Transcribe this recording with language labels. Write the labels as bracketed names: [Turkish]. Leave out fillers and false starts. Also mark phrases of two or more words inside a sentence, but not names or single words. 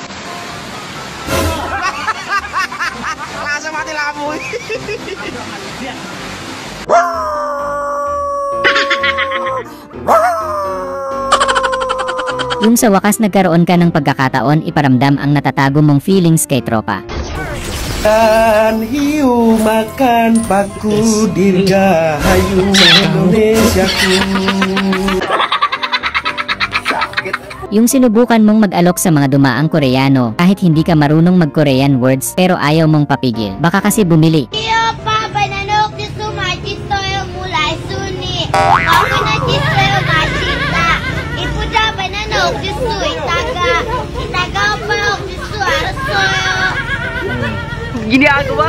[Filipino] Yung sa wakas nagkaroon ka ng pagkakataon iparamdam ang natatago mong feelings kay tropa. [Indonesian] Dan hiu makan paku dirgahayu Indonesiaku. [Filipino] Yung sinubukan mong mag-alok sa mga dumaang Koreano kahit hindi ka marunong mag- [English] Korean words [Filipino] pero ayaw mong papigil. Baka kasi bumili. Ginagawa mo!